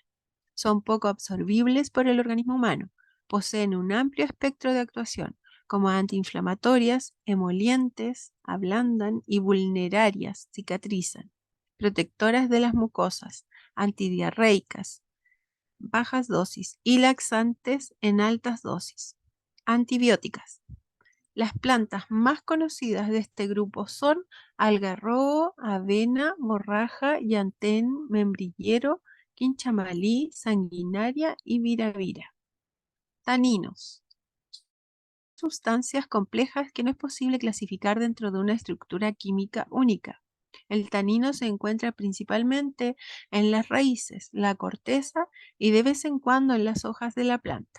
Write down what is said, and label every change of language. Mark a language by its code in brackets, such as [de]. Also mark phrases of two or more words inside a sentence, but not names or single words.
[es] Son poco absorbibles por el organismo humano. Poseen un amplio espectro de actuación, como antiinflamatorias, emolientes, ablandan y vulnerarias, cicatrizan, protectoras de las mucosas, antidiarreicas, bajas dosis, y laxantes en altas dosis. Antibióticas. Las plantas más conocidas de este grupo son algarrobo, avena, morraja, llantén, membrillero, quinchamalí, sanguinaria y viravira. Taninos. Sustancias complejas que no es posible clasificar dentro de una estructura química única. El tanino se encuentra principalmente en las raíces, la corteza y de vez en cuando en las hojas de la planta.